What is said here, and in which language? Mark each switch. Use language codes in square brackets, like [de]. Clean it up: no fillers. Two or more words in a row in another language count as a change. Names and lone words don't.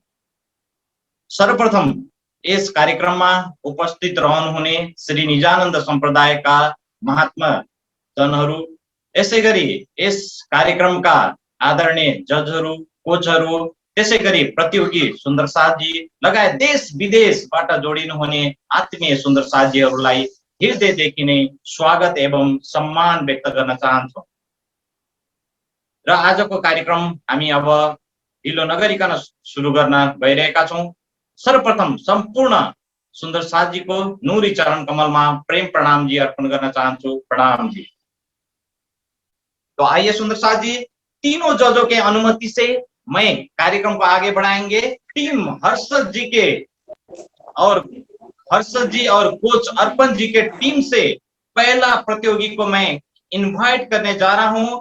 [ne] सर्वप्रथम यस कार्यक्रममा उपस्थित रहनुहुने श्री निजानन्द सम्प्रदायका महात्मा जनहरू, यसैगरी यस कार्यक्रमका आदरणीय जजहरू, कोचहरू, त्यसैगरी प्रतियोगी सुन्दर साथजी लगायत देश विदेशबाट जोडिनुहुने आत्मीय सुन्दर साथजीहरूलाई हृदयदेखि नै स्वागत एवं सम्मान व्यक्त गर्न चाहन्छौँ। र आजको कार्यक्रम हामी अब ढिलो नगरिकन सुरु गर्न गइरहेका छौं। सर्वप्रथम सम्पूर्ण सुन्दर साथजीको नूरी चरण कमलमा प्रेम प्रणाम जी अर्पण गर्न चाहन्छु। प्रणाम जी। [hi] तो आइए सुंदर साथ जी, तीनों जजों के अनुमति से मैं कार्यक्रम को आगे बढ़ाएंगे। टीम हर्षद जी के और हर्षद जी और कोच अर्पण जी के टीम से पहला प्रतियोगी को मैं इनवाइट करने जा रहा हूं।